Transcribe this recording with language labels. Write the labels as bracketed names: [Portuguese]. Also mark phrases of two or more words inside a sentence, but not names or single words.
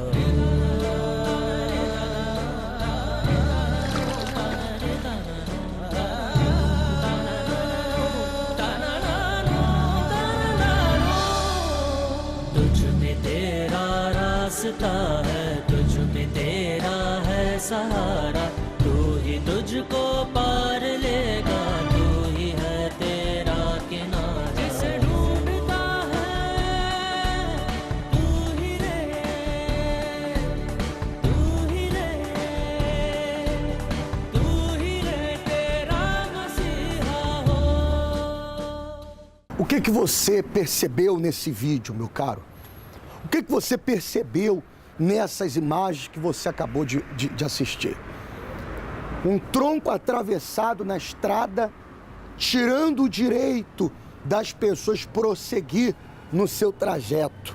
[Hindi] रास्ता है, तुझ में तेरा है सहारा, तू ही तुझको पार लेगा, तू ही है तेरा किनारा। जिसे ढूंढता है तू ही रे, तू ही रे, तू ही रे तेरा मसीहा हो। [Portuguese] O que você percebeu nesse vídeo, meu caro? O que você percebeu nessas imagens que você acabou de assistir? Um tronco atravessado na estrada, tirando o direito das pessoas prosseguir no seu trajeto.